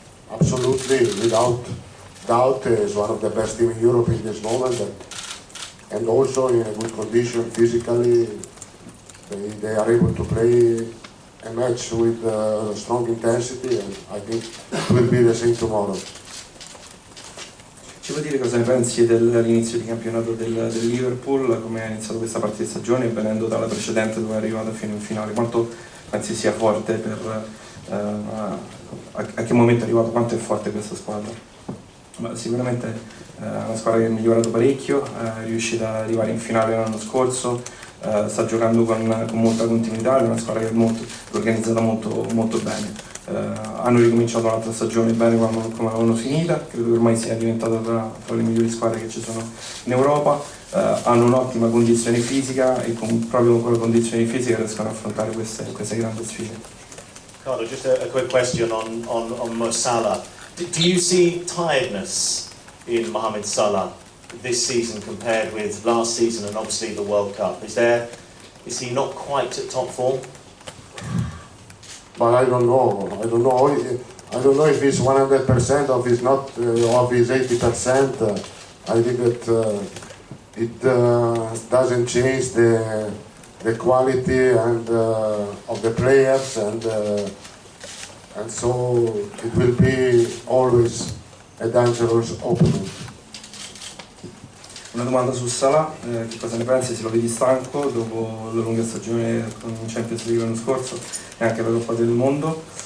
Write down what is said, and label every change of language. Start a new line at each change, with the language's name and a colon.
English: Absolutely, without doubt, is one of the best teams in Europe in this moment. And also in a good condition physically. They are able to play a match with strong intensity, and I think it will be the same tomorrow.
Italian: Ci puoi dire cosa ne pensi dell'inizio di campionato del Liverpool, come ha iniziato questa parte di stagione, venendo dalla precedente dove è arrivato fino in finale? Quanto pensi sia forte per a che momento è arrivato, quanto è forte questa squadra. Ma sicuramente è una squadra che è migliorato parecchio, è riuscita ad arrivare in finale l'anno scorso, sta giocando con molta continuità, è una squadra che è organizzata molto bene. Hanno ricominciato un'altra stagione bene come l'hanno finita, credo che ormai sia diventata tra le migliori squadre che ci sono in Europa. Hanno un'ottima condizione fisica e proprio con quella condizione fisica riescono ad affrontare queste grandi sfide.
English: Carlo, just a quick question on Mo Salah. Do you see tiredness in Mohamed Salah this season compared with last season and obviously the World Cup? Is he not quite at top form? But I don't know. I don't know if he's 100% or if he's not, of his 80%. I think that it doesn't change the quality and of the players, and so it will be always a dangerous opponent.
Italian: Una domanda su Salah, che cosa ne pensi, se lo vedi stanco dopo la lunga stagione con Champions League l'anno scorso e anche la Coppa del Mondo?